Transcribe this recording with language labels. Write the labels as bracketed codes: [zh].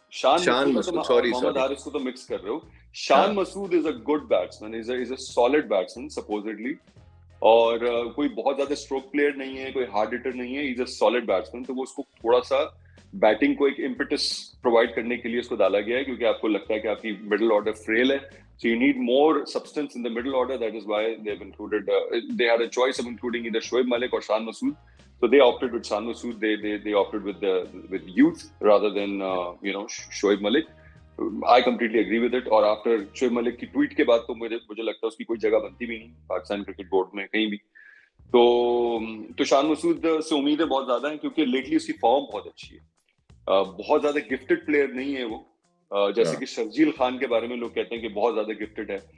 [en] Shan Masood, Mohammad Haris [hi] को तो मिक्स कर रहे हो. [en] Shan Masood is a good batsman, is a solid batsman supposedly. [hi] और कोई बहुत ज्यादा स्ट्रोक प्लेयर नहीं है, कोई हार्ड हिटर नहीं है, [en] Is a solid batsman. [hi] तो वो उसको थोड़ा सा बैटिंग को एक इम्पेटस प्रोवाइड करने के लिए उसको डाला गया है, क्योंकि आपको लगता है कि आपकी मिडिल ऑर्डर फ्रेल है. [en] So you need more substance in the middle order. That is why they've included. They had a choice of including either Shoaib Malik or Shan Masood. So they opted with Shan Masood. They opted with youth rather than Shoaib Malik. I completely agree with it. [hi] और after Shoaib Malik की tweet के बाद तो मुझे लगता है उसकी कोई जगह बनती भी नहीं पाकिस्तान क्रिकेट बोर्ड में कहीं भी. तो शान मसूद से उम्मीदें बहुत ज्यादा हैं, क्योंकि लेटली उसकी फॉर्म बहुत अच्छी है. बहुत ज्यादा गिफ्टेड प्लेयर नहीं है वो, जैसे कि शर्जील खान के बारे में लोग कहते हैं कि बहुत ज्यादा गिफ्टेड है.